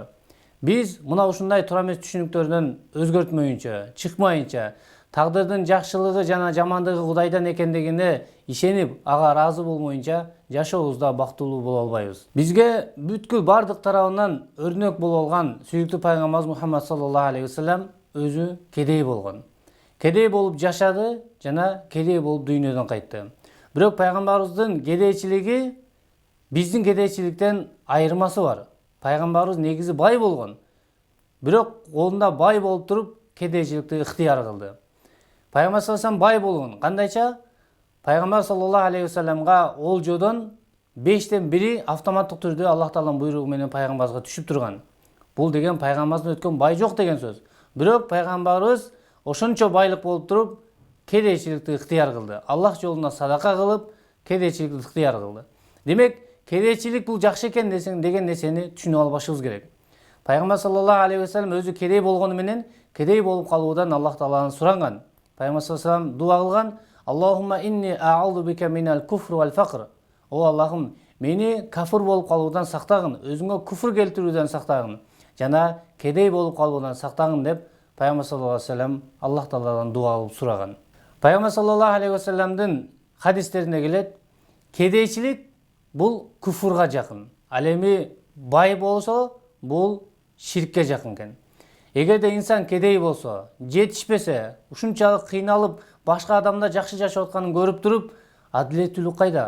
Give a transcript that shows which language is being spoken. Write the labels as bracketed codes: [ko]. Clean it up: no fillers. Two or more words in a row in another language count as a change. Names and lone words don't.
[ky] Биз мына ушундай туура эмес түшүнүктөрдөн өзгөртмөйүнчө, чыкмайынча, тагдырдын жакшылыгы жана жамандыгы Кудайдан экендигине ишенип, ага ыраазы болмоюнча жашообузда бактылуу боло албайбыз. Бизге бүткүл бардык тарабынан өрнөк боло алган сүйүктүү пайгамбарыбыз Мухаммад [ar] صلى الله عليه وسلم [ky] өзү кедей болгон. Кедей болуп жашады жана кедей болуп дүйнөдөн кайтты. Бирок пайгамбарыбыздын кедейчилиги биздин кедейчиликтен айырмасы бар. Пайгамбарыбыз негизи бай болгон. Бирок колунда бай болуп туруп кедейчиликти ыктыяр кылды. Пайгамбар [ar] صلى الله عليه وسلم [ky] бай болгон. Кандайча? Пайгамбар [ar] صلى الله عليه وسلم [ky] олжодон 5тен 1 автоматтык түрдө Аллах Тааланын буйругу менен пайгамбарыбызга түшүп турган. Бул деген пайгамбарыбыздан өткөн бай жок деген сөз. Бирок пайгамбарыбыз ошончо байлык болуп туруп кедейчиликти ыктыяр кылды. Аллах жолуна садака кылып, кедейчиликти ыктыяр кылды. Демек, кедейчилик бул жакшы экен деген нерсени түшүнүп албашыбыз керек. Пайгамбар [ar] صلى الله عليه وسلم [ky] өзү кедей болгону менен кедей болуп калуудан Аллах Тааладан суранган. [ar] Пайгамбар صلى الله عليه وسلم [ky] дуа кылган: [ar] "اللهم إني أعوذ بك من الكفر والفقر." [ky] О Аллахым, мени кафыр болуп калуудан сактагын, өзүңө куфр келтирүүдөн сактагын жана кедей болуп калуудан сактагын деп Пайгамбар [ar] صلى الله عليه وسلم [ky] Аллах Тааладан дуа кылып сураган. Пайгамбар [ar] صلى الله عليه وسلم [ky] хадистерине келет: кедейчилик бул куфурга жакын. Ал эми бай болсо, бул ширкке жакын экен. Эгерде инсан кедей болсо, жетишпесе, ушунчалык кыйналып, башка адамдар жакшы жашап атканын көрүп туруп, адилеттүүлүк кайда?